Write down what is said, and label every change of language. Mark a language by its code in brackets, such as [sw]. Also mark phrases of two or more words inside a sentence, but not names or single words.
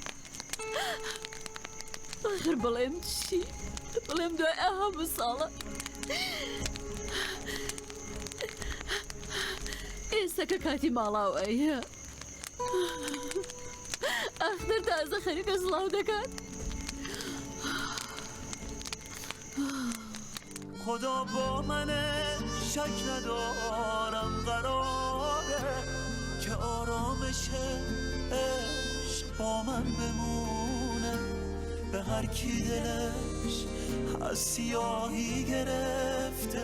[ckb] آخر بڵێم چی بڵێم دوای هەموو ساڵە ئێستاکە کاتی ماڵاوەیە ئەختەر تازە خەریکە سڵاو دەکات [fa] خدا با منه شک ندارم قراره که آرامش عشق با من بمونه به هر کی دلش از سیاهی گرفته